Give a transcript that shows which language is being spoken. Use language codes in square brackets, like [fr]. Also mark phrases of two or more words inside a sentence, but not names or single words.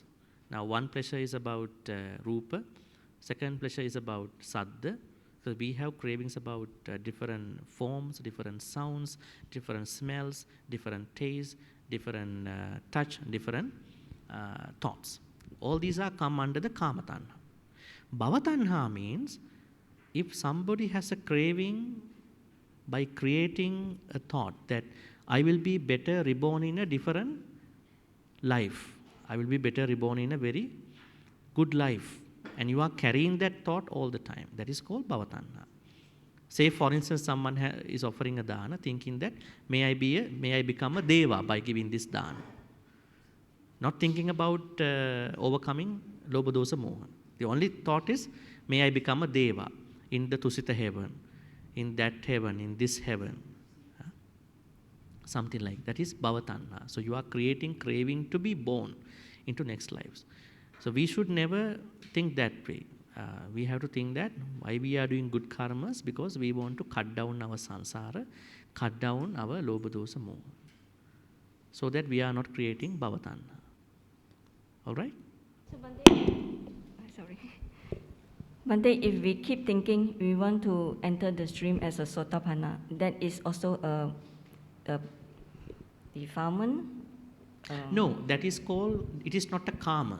[en] Now one pleasure is about rupa, second pleasure is about saddha. So we have cravings about different forms, different sounds, different smells, different tastes, different touch, different thoughts. All these are come under the [pi] kama tanha. Bhava tanha [en] means if somebody has a craving by creating a thought that I will be better reborn in a different life, I will be better reborn in a very good life, and you are carrying that thought all the time, that is called [pi] bhava tanha. [en] Say for instance someone is offering a dana thinking that may I become a deva by giving this dana, not thinking about overcoming [pi] lobha dosa moha. [en] The only thought is may I become a deva in the tusita heaven, in that heaven, in this heaven, something like that is [pi] bhava tanha. [en] So you are creating craving to be born into next lives. So we should never think that way. We have to think that why we are doing good karmas, because we want to cut down our sansara, cut down our [pi] lobha dosa moha, [en] so that we are not creating [pi] bhava tanha. [en] All right? So Bhante, if we keep thinking we want to enter the stream as a sotapanna, that is also a defilement? No, that is called, it is not a karma.